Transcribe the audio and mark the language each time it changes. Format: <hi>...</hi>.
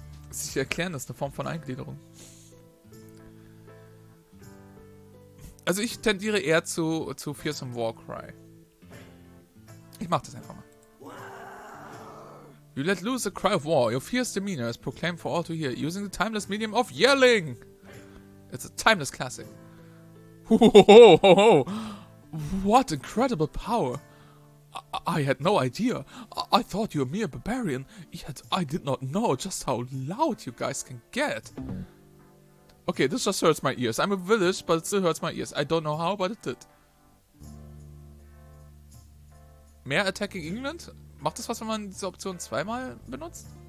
<de>Sich erklären, das ist eine Form von Eingliederung. Also ich tendiere eher zu</de> <en>fearsome warcry.</en> <de>Ich mach das einfach mal.</de> <en>You let loose a cry of war. Your fierce demeanor is proclaimed for all to hear, using the timeless medium of yelling. It's a timeless classic. Ho, ho, ho, ho, ho. What incredible power. I had no idea. I thought you were a mere barbarian, yet I did not know just how loud you guys can get. Okay, this just hurts my ears. I'm a village, but it still hurts my ears. I don't know how, but it did.</en> <de>Mehr Attacking England? Macht das was, wenn man diese Option zweimal benutzt?</de>